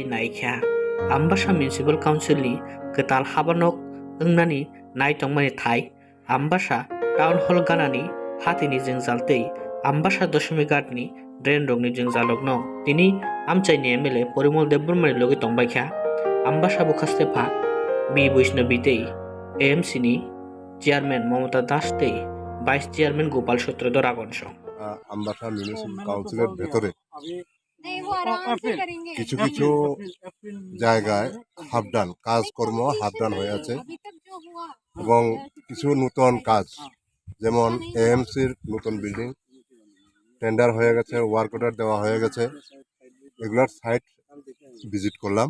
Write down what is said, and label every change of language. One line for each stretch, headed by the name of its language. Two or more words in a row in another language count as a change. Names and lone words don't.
Kok Borok: naikha Ambasha Municipal Council ni ketal habanok wngnani naitongmani thai Ambasha Town Hall ganani hatini jungjal tei Ambasha Doshimi ni drain rogni jungjalokno tini amchaini MLA Parimal Debbarmani logi tongbaikha Ambasha bukhastepa B Boishnavi tei AMC ni চেয়ারম্যান মমতা দাস tei
English: vice chairman
Kok Borok: গোপাল সূত্রধর আগনস
Bangla: আমবাসা মিউনিসিপ্যাল কাউন্সিলের ভেতরে কিছু কিছু জায়গায় হাফডান কাজকর্ম হাফডান হয়ে আছে এবং কিছু নতুন কাজ যেমন এএমসির নতুন বিল্ডিং টেন্ডার হয়ে গেছে,
English: work order
Bangla: দেওয়া হয়ে গেছে, এগুলার
English: site visit
Bangla: করলাম।